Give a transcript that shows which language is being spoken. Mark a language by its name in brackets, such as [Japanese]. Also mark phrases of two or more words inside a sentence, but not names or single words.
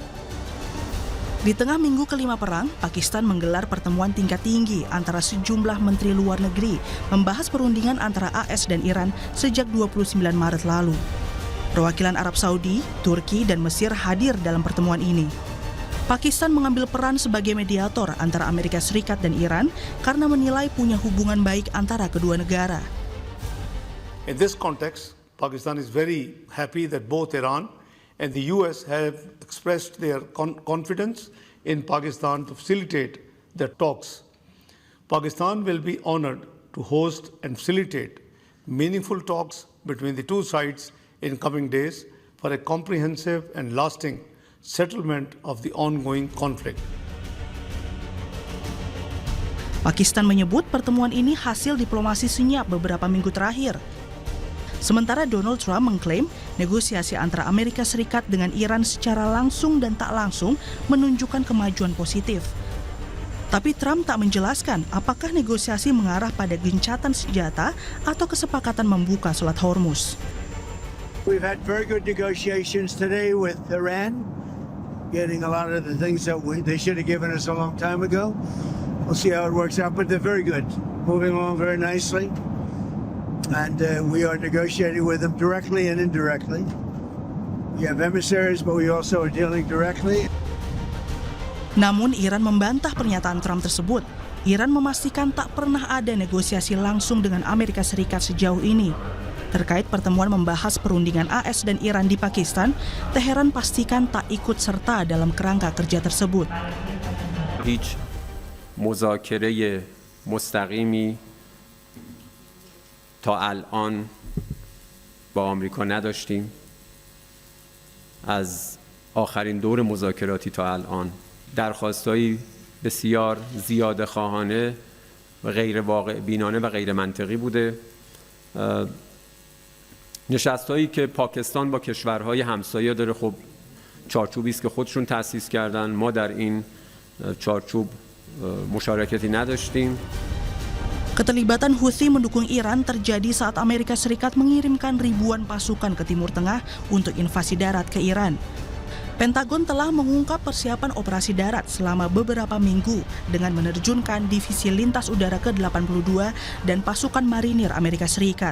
[Indonesian] Di tengah minggu kelima perang, Pakistan menggelar pertemuan tingkat tinggi antara sejumlah menteri luar negeri membahas perundingan antara AS dan Iran sejak 29 Maret lalu. Perwakilan Arab Saudi, Turki, dan Mesir hadir dalam pertemuan ini. Pakistan mengambil peran sebagai mediator antara Amerika Serikat dan Iran karena menilai punya hubungan baik antara kedua negara. [English] In this context, Pakistan is very happy that both Iran and the US have expressed their confidence in Pakistan to facilitate the talks. Pakistan will be honored to host and facilitate meaningful talks between the two sides in coming days for a comprehensive and lasting settlement of the ongoing conflict. [Indonesian] Pakistan menyebut pertemuan ini hasil diplomasi senyap beberapa minggu terakhir. Sementara Donald Trump mengklaim negosiasi antara Amerika Serikat dengan Iran secara langsung dan tak langsung menunjukkan kemajuan positif. Tapi Trump tak menjelaskan apakah negosiasi mengarah pada gencatan senjata atau kesepakatan membuka Selat Hormuz. [English] We've had very good negotiations today with Iran, getting a lot of the things that they should have given us a long time ago. We'll see how it works out, but they're very good, moving along very nicely. And we are negotiating with them directly and indirectly. We have emissaries, but we also are dealing directly. [Indonesian] Namun Iran membantah pernyataan Trump tersebut. Iran memastikan tak pernah ada negosiasi langsung dengan Amerika Serikat sejauh ini. Terkait pertemuan membahas perundingan AS dan Iran di Pakistan, Teheran pastikan tak ikut serta dalam kerangka kerja tersebut. [Persian] مذاکره مستقیمی تا الان با آمریکا نداشتیم. از آخرین دور مذاکراتی تا الان درخواستایی بسیار زیاده خواهانه و غیر واقع بینانه و غیر منطقی بوده. نشستایی که پاکستان با کشورهای همسایه داره، خب چارچوبی است که خودشون تأسیس کردن. ما در این چارچوب مشارکتی نداشتیم. [Indonesian] Keterlibatan Houthi mendukung Iran terjadi saat Amerika Serikat mengirimkan ribuan pasukan ke Timur Tengah untuk invasi darat ke Iran. Pentagon telah mengungkap persiapan operasi darat selama beberapa minggu dengan menerjunkan divisi lintas udara ke-82 dan pasukan marinir Amerika Serikat.